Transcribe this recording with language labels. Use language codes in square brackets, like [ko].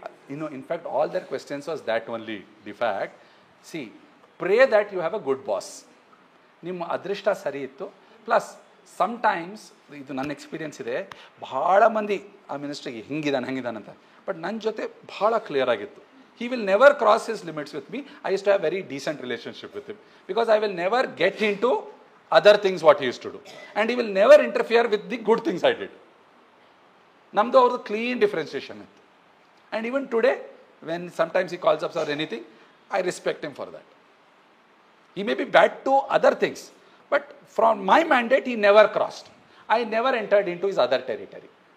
[en] You know, in fact, all their questions was that only. The fact, see, pray that you have a good boss. [kn] ನಿಮ್ಮ ಅದೃಷ್ಟ ಸರಿ ಇತ್ತು. Plus sometimes, ಇದು ನನ್ನ experience ಇದೆ, ಭಾಳ ಮಂದಿ ಆ ಮಿನಿಸ್ಟ್ರಿಗೆ ಹಂಗಿದಾನಂತ. ಬಟ್ ನನ್ನ ಜೊತೆ ಭಾಳ ಕ್ಲಿಯರ್ ಆಗಿತ್ತು. [en] He will never cross his limits with me. I used to have very decent relationship with him. Because I will never get into other things what he used to do. And he will never interfere with the good things I did. [kn] ನಮ್ಮದು ಅವ್ರದ್ದು clean differentiation ಇತ್ತು. [en] And even today, when sometimes he calls up or anything, I respect him for that. He may be bad to other things, but from my mandate, he never crossed. I never entered into his other territory.